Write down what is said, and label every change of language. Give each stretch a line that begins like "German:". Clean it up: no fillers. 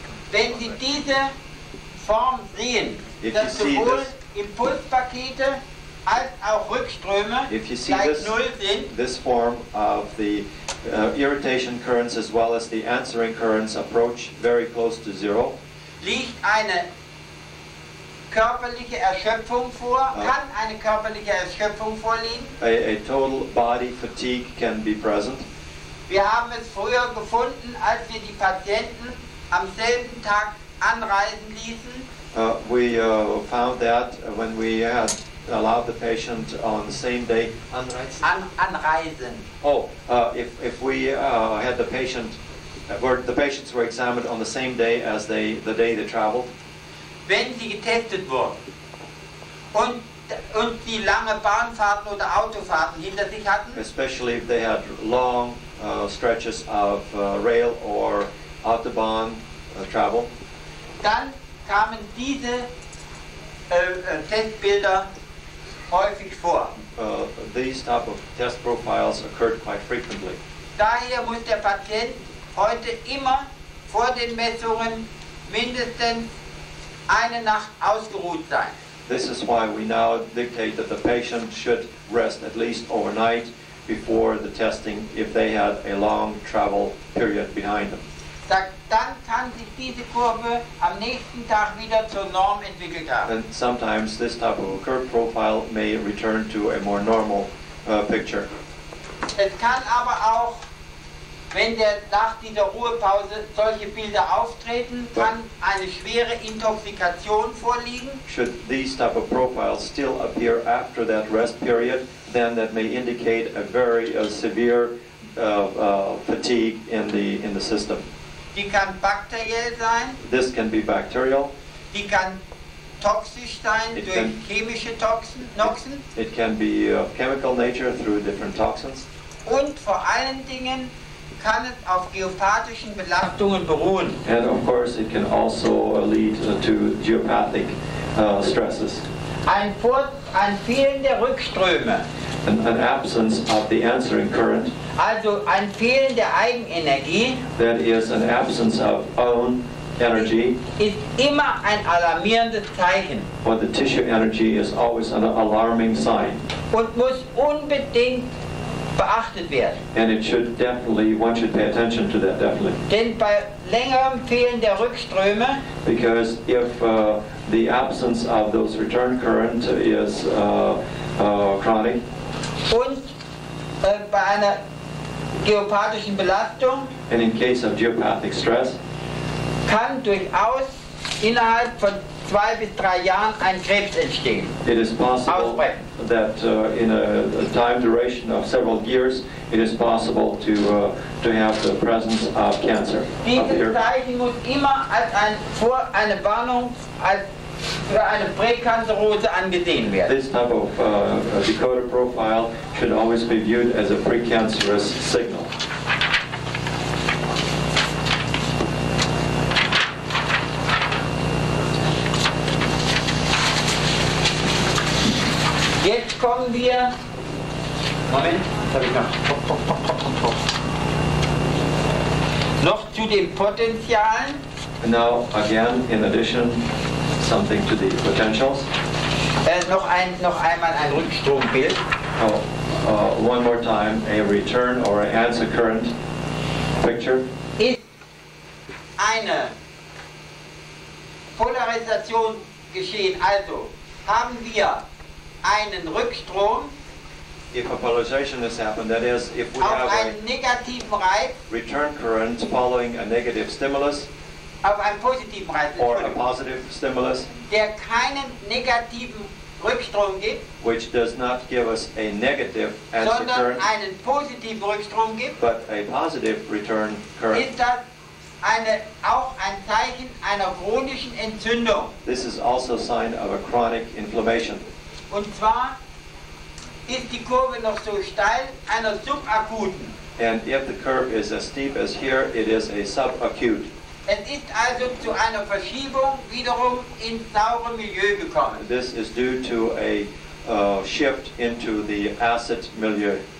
German: Wenn Sie diese Form sehen, dass sowohl Impulspakete als auch Rückströme gleich Null sind,
English: this form of the irritation currents as well as the answering currents approach very close to zero.
German: Liegt eine körperliche Erschöpfung vor, kann eine körperliche Erschöpfung vorliegen.
English: A total body fatigue can be present.
German: Wir haben es früher gefunden, als wir die Patienten am selben Tag anreisen ließen.
English: We found that when we had allowed the patient on the same day
German: Anreisen.
English: If we had the patient, the patients were examined on the same day as the day they traveled.
German: Wenn sie getestet wurden und die lange Bahnfahrten oder Autofahrten hinter sich hatten,
English: especially if they had long stretches of rail or autobahn travel,
German: dann kamen diese Testbilder häufig vor.
English: These type of test profiles occurred quite frequently.
German: Daher muss der Patient heute immer vor den Messungen mindestens eine Nacht ausgeruht sein.
English: This is why we now dictate that the patient should rest at least overnight before the testing if they had a long travel period behind them.
German: Dann kann sich diese Kurve am nächsten Tag wieder zur Norm entwickelt haben.
English: And sometimes this type of curve profile may return to a more normal picture.
German: Es kann aber auch, wenn nach dieser Ruhepause solche Bilder auftreten, kann eine schwere Intoxikation vorliegen.
English: Should these type of profiles still appear after that rest period, then that may indicate a very severe fatigue in the system.
German: Die kann bakteriell sein.
English: This can be bacterial.
German: Die kann toxisch sein durch chemische Noxen.
English: It can be of chemical nature through different toxins.
German: Und vor allen Dingen kann es auf geopathischen Belastungen beruhen.
English: And of course it can also lead to geopathic stresses.
German: Ein Fehlen der Rückströme.
English: An absence of the answering current.
German: Also ein Fehlen der Eigenenergie.
English: That is an absence of own energy.
German: Ist immer ein alarmierendes Zeichen.
English: When the tissue energy is always an alarming sign.
German: Und muss unbedingt beachtet werden.
English: And it should definitely, one should pay attention to that definitely.
German: Denn bei längerem Fehlen der Rückströme,
English: because if the absence of those return current is chronic,
German: und bei einer geopathischen Belastung,
English: and in case of geopathic stress,
German: kann durchaus innerhalb von 2 bis 3 Jahren ein Krebs entstehen.
English: It is possible that in a time duration of several years, it is possible to have the presence of cancer.
German: Dieses Zeichen muss immer als eine Warnung, als für eine Präkancerose angesehen werden.
English: This type of decoder profile should always be viewed as a precancerous signal.
German: Jetzt kommen wir, Moment, habe ich noch zu den Potentialen.
English: And now, again, in addition, something to the potentials.
German: Noch einmal ein Rückstrombild.
English: One more time, a return or an answer current picture.
German: Ist eine Polarisation geschehen, also haben wir einen Rückstrom
English: If a polarization has happened, that is, if we
German: auf
English: have a
German: einen negativen Reiz,
English: return current following a negative stimulus
German: auf einen positiven Reiz,
English: or a positive stimulus,
German: der keinen negativen Rückstrom gibt,
English: which does not give us a negative answer
German: sondern
English: current,
German: einen positiven Rückstrom gibt,
English: but a positive return current.
German: ist das auch ein Zeichen einer chronischen Entzündung.
English: This is also a sign of a chronic inflammation.
German: Und zwar ist die Kurve noch so steil einer subakuten.
English: And if the curve is as steep as here, it is a subacute.
German: Es ist also zu einer Verschiebung wiederum ins saure Milieu gekommen.
English: This is due to a shift into the acid milieu.